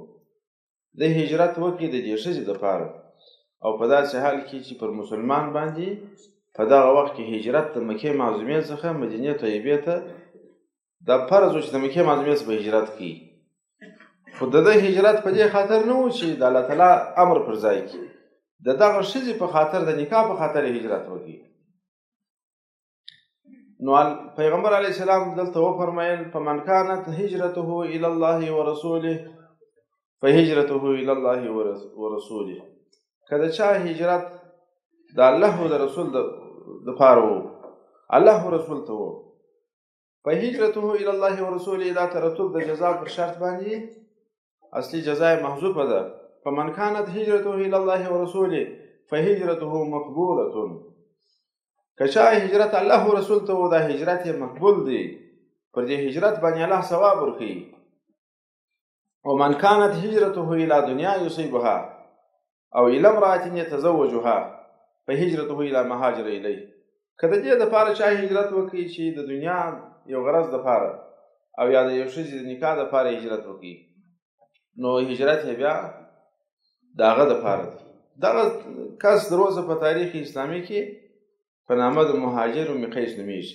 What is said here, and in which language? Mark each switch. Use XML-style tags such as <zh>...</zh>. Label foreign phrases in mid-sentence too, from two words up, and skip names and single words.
<ps>دی هجرت وکړي د دې ښځې دپاره، او په داسې حال کې چې پر مسلمان باندې په دغه وخت کې هجرت د مکې معظمې څخه مدینې طیبې ته دا فرض و چې د مکې معظمې څخه به هجرت کوي. خو د ده هجرت په دې خاطر نه و چې د الله تعالی امر پر ځای کړي، د دغه ښځې په خاطر، د نکاح په خاطر یې هجرت وکړي. نو پیغمبر علیه السلام دلته وفرمایل</ps> <ar>فمن کانت هجرته الی الله ورسوله فهجرته الی الله ورسوله.</ar> <ps>که د چا هجرت د الله او د رسول دپاره و، الله او رسول ته و،</ps> <ar>فهجرته الی الله ورسوله</ar> <ps>دا ترتب د جزا پر شرط باندې اصلي جزا یې محذوفه ده.</ps> <ar>فمن كانت هجرته الى الله ورسوله فهجرته مقبوله.</ar> <ps>که چا هجرت الله او رسول ته و، دا هجرت یې مقبول دی، پر دې هجرت باندې الله ثواب ورکوي.</ps> <ar>ومن كانت هجرته الى دنیا یصیبها او الى امرأة یتزوجها فهجرته الى ما هاجر الیه.</ar> <ps>که د دې دپاره چا هجرت وکړي چې د دنیا یو غرض دپاره او یا د یو ښځې د نکاح دپاره هجرت وکړي، نو هجرت یې بیا د هغه دپاره دی. دغه کس د روزه په تاریخ اسلامي کې په نامه د مهاجر ام قیس نومیږي.</ps>